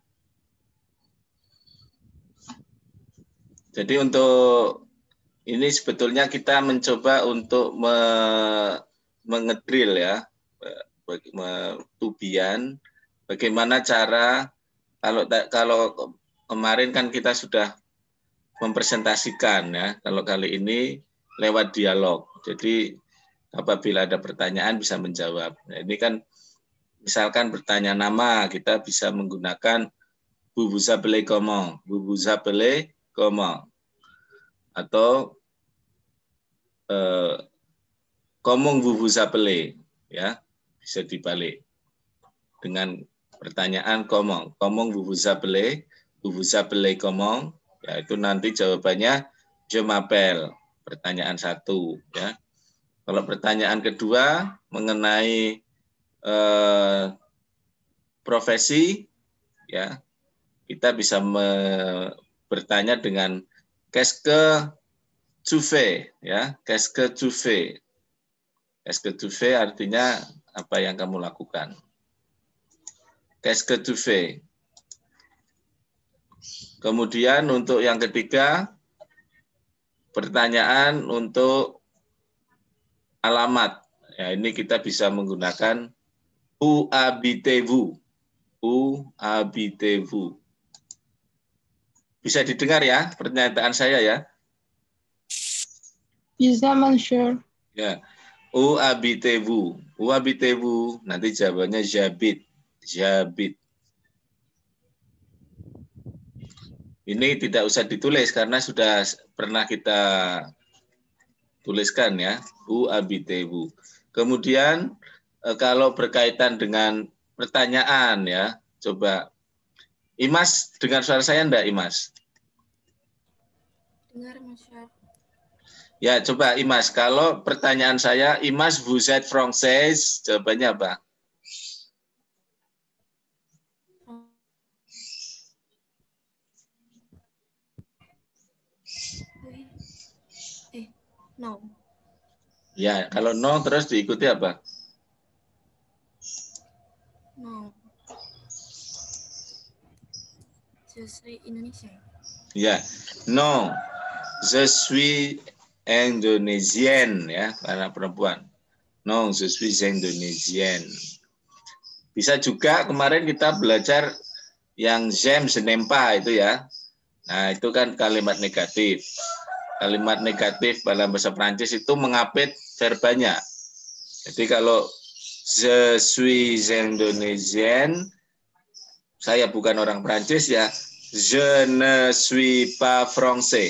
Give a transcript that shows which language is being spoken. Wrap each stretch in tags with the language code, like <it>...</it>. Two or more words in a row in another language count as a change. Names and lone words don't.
<id>Jadi untuk ini sebetulnya kita mencoba untuk mengedrill ya, tubian bagaimana cara kalau kemarin kan kita sudah mempresentasikan ya, kalau kali ini lewat dialog. Jadi apabila ada pertanyaan bisa menjawab. Nah, ini kan misalkan bertanya nama, kita bisa menggunakan</id> <fr>vous vous appelez comment, vous vous appelez comment,</fr> <id>atau</id> <fr>comment vous vous appelez,</fr> <id>ya bisa dibalik dengan pertanyaan</id> <fr>comment vous vous appelez comment,</fr> <id>ya itu nanti jawabannya</id> <fr>Je m'appelle.</fr> <id>Pertanyaan 1 ya. Kalau pertanyaan kedua mengenai profesi ya, kita bisa bertanya dengan</id> <fr>qu'est-ce que tu fais</fr> <id>ya,</id> <fr>qu'est-ce que tu fais. Qu'est-ce que tu fais</fr> <id>artinya apa yang kamu lakukan.</id> <fr>Qu'est-ce que tu fais.</fr> <id>Kemudian untuk yang ketiga, pertanyaan untuk alamat. Ya, ini kita bisa menggunakan</id> <fr>où habitez-vous. Où habitez-vous.</fr> <id>Bisa didengar ya pernyataan saya ya? Bisa, Monsieur.</id> <fr>Ya. Où habitez-vous? Où habitez-vous?</fr> <id>Nanti jawabannya</id> <fr>j'habite. J'habite.</fr> <id>Ini tidak usah ditulis karena sudah pernah kita tuliskan ya.</id> <fr>Où habitez-vous?</fr> <id>Kemudian kalau berkaitan dengan pertanyaan ya, coba Imas dengar suara saya enggak, Imas? Dengar, Monsieur. Ya, coba Imas, kalau pertanyaan saya, Imas,</id> <fr>vous êtes française,</fr> <id>jawabannya apa? No. Ya, kalau no terus diikuti apa?</id> <fr>No. Je suis Indonesia.</fr> <id>Ya, no,</id> <fr>je suis Indonesian</fr> <id>ya, karena perempuan. No,</id> <fr>je suis Indonesian.</fr> <id>Bisa juga kemarin kita belajar yang</id> <fr>j'aime, je n'aime pas</fr> <id>itu ya. Nah, itu kan kalimat negatif. Kalimat negatif dalam bahasa Prancis itu mengapit verbanya. Jadi kalau</id> <fr>je suis Indonesian,</fr> <id>saya bukan orang Prancis ya,</id> <fr>je ne suis pas français.</fr>